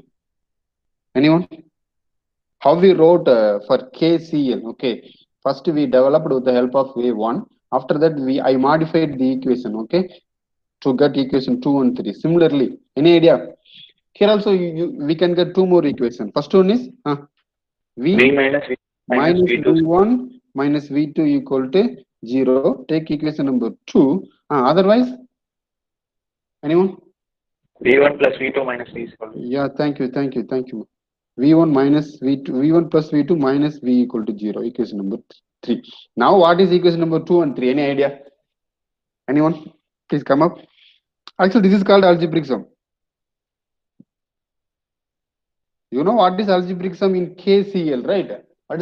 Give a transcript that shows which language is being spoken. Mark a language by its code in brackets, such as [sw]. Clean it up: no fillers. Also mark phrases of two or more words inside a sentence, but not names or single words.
[en] Anyone? How we wrote for KCL? Okay, first we developed with the help of V1. After that, I modified the equation. Okay, to get equation 2 and 3. Similarly, any idea? Here also we can get 2 more equations. First one is V V minus V minus minus V2. V1 minus V2 equal to 0. Take equation number 2. Otherwise, anyone? V1 plus V2 minus V is equal to. Yeah, thank you. V1 minus V2, V1 plus V2 minus V equal to 0. Equation number 3. Now, what is equation number 2 and 3? Any idea? Anyone? Please come up. Actually, this is called algebraic sum. You know what is algebraic sum in KCL, right?